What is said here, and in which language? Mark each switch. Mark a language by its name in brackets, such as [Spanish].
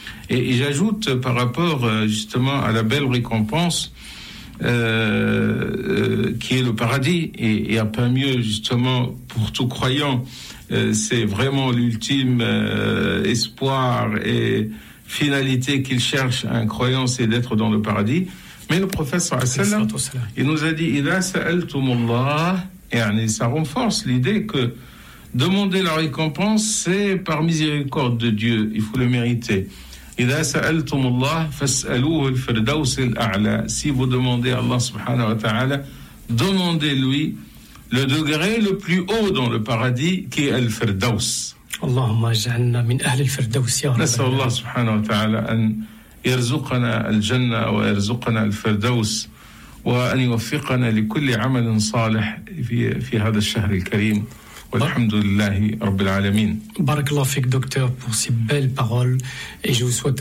[French] Et j'ajoute, par rapport justement à la belle récompense, qui est le paradis, et il n'y a pas mieux justement pour tout croyant, c'est vraiment l'ultime espoir et finalité qu'il cherche un croyant, c'est d'être dans le paradis. Mais le prophète il nous a dit [Arabic] idha sa'altum Allah, [French] et ça renforce l'idée que demander la récompense, c'est par miséricorde de Dieu, il faut le mériter. [Arabic] إذا سألتم الله فاسألوه الفردوس الأعلى. [French] Si vous demandez à Allah subhanahu wa ta'ala, demandez-lui le degré le plus haut dans le paradis, qui est الفردوس. [Arabic] اللهم اجعلنا من أهل الفردوس يا رب. نسأل الله سبحانه وتعالى أن يرزقنا الجنة ويرزقنا الفردوس وأن يوفقنا لكل عمل صالح في هذا الشهر الكريم. Alhamdulillah, Rabbil Alameen. [French] Barakallahu fik, docteur, pour ces belles paroles. Et je vous souhaite